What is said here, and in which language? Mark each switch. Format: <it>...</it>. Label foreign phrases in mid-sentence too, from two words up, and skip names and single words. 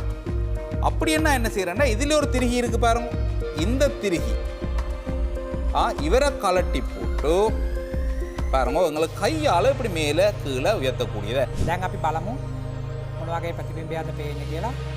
<ta>அப்படி என்ன செய்யறேன்னா இதில் ஒரு திருகி இருக்கு பாருங்க. இந்த திருகி இவரை கலட்டி போட்டு பாருங்க உங்களுக்கு கையால் இப்படி மேலே கீழே உயர்த்தக்கூடியதை.</ta> <si>දැන් අපි බලමු මොන වගේ ප්‍රතිබිම්බයක්ද පේන්නේ කියලා.</si>